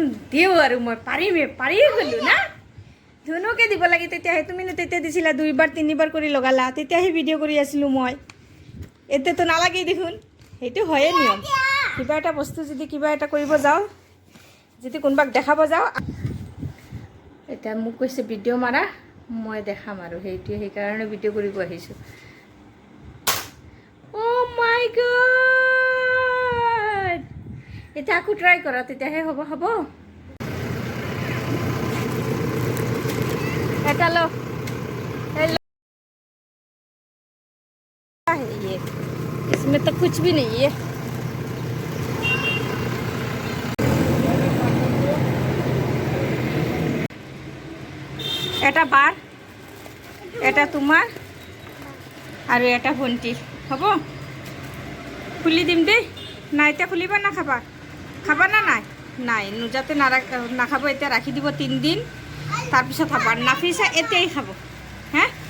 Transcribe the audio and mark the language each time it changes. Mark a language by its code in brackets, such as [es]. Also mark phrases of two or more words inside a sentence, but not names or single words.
[as] দিওঁ আৰু মই পাৰিয়ে গ'লোঁ না ধুনুকে দিব লাগে তেতিয়াহে তুমিনো তেতিয়া দিছিলা 2-বাৰ 3বাৰ কৰি লগালা তেতিয়াহে ভিডিঅ' কৰি আছিলোঁ মই এতিয়াতো নালাগেই দেখোন সেইটো হয়ে নিয়ম কিবা এটা বস্তু যদি কিবা এটা কৰিব যাওঁ যদি কোনোবাক দেখাব যাওঁ এতিয়া মোক কৈছে ভিডিঅ' মাৰা মই দেখাম আৰু সেইকাৰণে ভিডিঅ' কৰিব আহিছোঁ [en] oh my god [as] এতিয়া আকৌ ট্ৰাই কৰা তেতিয়াহে হ'ব এটা লো [hi] ये इसमें तो कुछ भी नहीं है [as] এটা বাৰ এটা তোমাৰ আৰু এটা ভণ্টি হ'ব খুলি দিম দেই না এতিয়া খুলিবা না খাবা না নাই নাই নুজাতে নাখাব এতিয়া ৰাখি দিব 3 দিন তাৰপিছত খাব আৰু নাফিছা এতিয়াই খাব হে